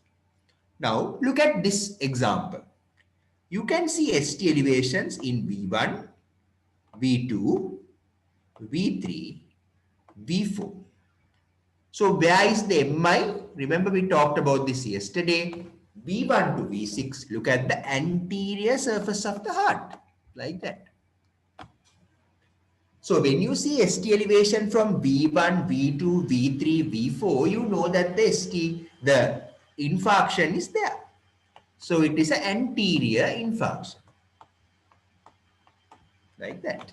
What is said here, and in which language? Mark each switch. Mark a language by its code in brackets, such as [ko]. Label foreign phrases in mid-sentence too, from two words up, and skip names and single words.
[en] Now look at this example. You can see ST elevations in V1, V2, V3, V4. So where is the MI? Remember we talked about this yesterday. V1 to V6, look at the anterior surface of the heart, like that. So when you see ST elevation from V1, V2, V3, V4, you know that the infarction is there. So it is an anterior infarction, like that.